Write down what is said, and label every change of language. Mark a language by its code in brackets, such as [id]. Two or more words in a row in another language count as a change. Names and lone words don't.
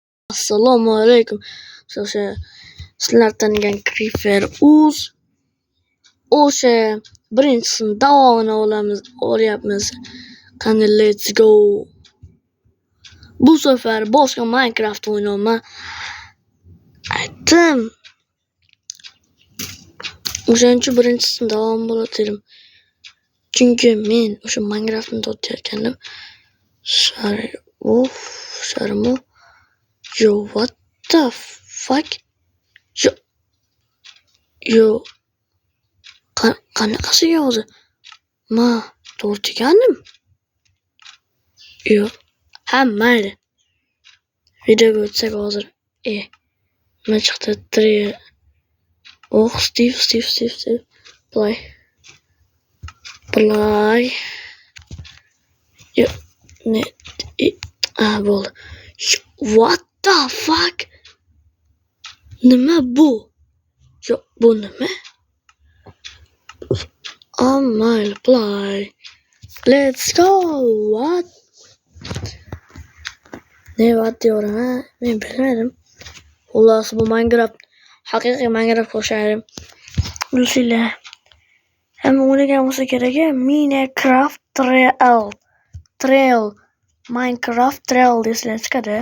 [uz] Assalomu alaykum. O'sha sizlar tanigan Creeper o'sha birinchisini davomini olyapmiz. Qani [en] let's go. [uz] Bu safar boshqa Minecraft o'ynayman. Aytdim. O'shancha birinchisini davom bo'laterim. Chunki men o'sha Minecraftni tortayotgandim. Sharmo. [en] Yo, what the fuck? [uz] Yo. Qanaqasiga o'zi? Ma, tortgandim. Yo. Ha, mayli. Videoga o'tsak hozir. Nima chiqdi? Steve. Play. Yo. Bo'ldi. [en] What the fuck? [uz] Nima bu? Yo, bu nima? Mayli, play. [en] Let's go. What? [tr] Ne diyorum? Ben bilmedim. [uz] Xullas bu Minecraft. Haqiqiy Minecraft o'xshaydi. Bilsizlar. Hamma o'ynagan bo'lsa kerak, Minecraft Trail. Minecraft Trail desizlar chiqadi.